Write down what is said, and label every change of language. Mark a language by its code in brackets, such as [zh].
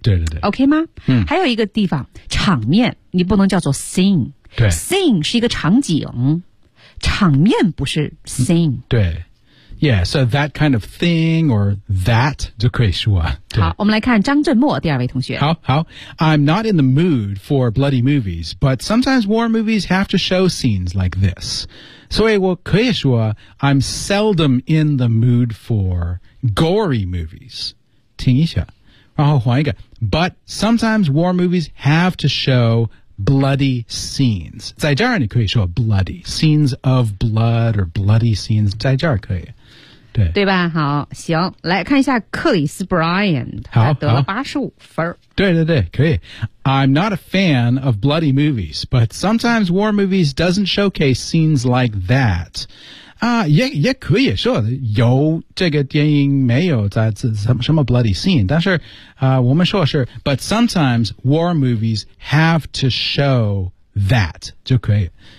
[zh] 对对对 OK 吗、嗯、还有一个地方场面你不能叫做 scene 对 scene 是一个场景场面不是 scene、嗯、 [en] 对Yeah, so that kind of thing or that [zh] 就可以说。好，我们来看张振墨第二位同学。 [en] 好好 ，I'm not in the mood for bloody movies, but sometimes war movies have to show scenes like this. [zh] 所以我可以说 [en] ，I'm seldom in the mood for gory movies. [zh] 听一下，然后换一个 [en] ，But sometimes war movies have to show. Bloody scenes. [zh] 在这儿你可以说 [en] bloody. Scenes of blood or bloody scenes. [zh] 在这儿可以。对，对吧？好，行，来看一下克里斯·布莱恩，他得了85分。对对对，可以。 [en] I'm not a fan of bloody movies, but sometimes war movies doesn't showcase scenes like that. [zh] 啊，也可以说有这个电影没有在什么 bloody scene， 但是我们说是 ， [en] but sometimes war movies have to show that [zh] 就可以。